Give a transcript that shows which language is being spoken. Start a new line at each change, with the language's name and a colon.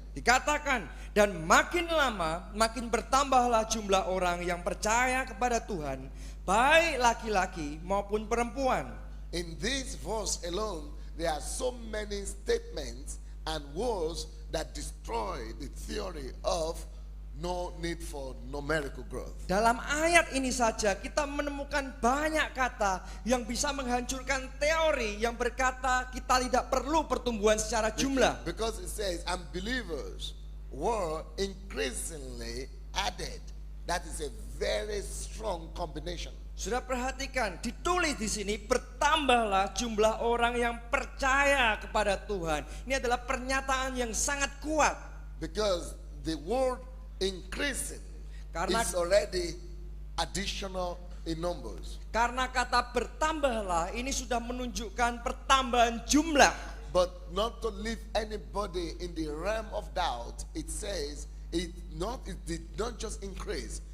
Indonesian: Dikatakan, dan makin lama makin bertambahlah jumlah orang yang percaya kepada Tuhan, baik laki-laki maupun perempuan.
English: In this verse alone, there are so many statements and words that destroy the theory of no need for numerical growth.
Indonesian: Dalam ayat ini saja kita menemukan banyak kata yang bisa menghancurkan teori yang berkata kita tidak perlu pertumbuhan secara jumlah.
English: Because it says unbelievers were increasingly added. That is a very strong combination.
Indonesian: Sudah perhatikan, ditulis di sini bertambahlah jumlah orang yang percaya kepada Tuhan. Ini adalah pernyataan yang sangat kuat.
English: Because the word increasing is already additional in numbers.
Indonesian: Karena kata bertambahlah ini sudah menunjukkan pertambahan jumlah.
English: But not to leave anybody in the realm of doubt, it says it did not just increase.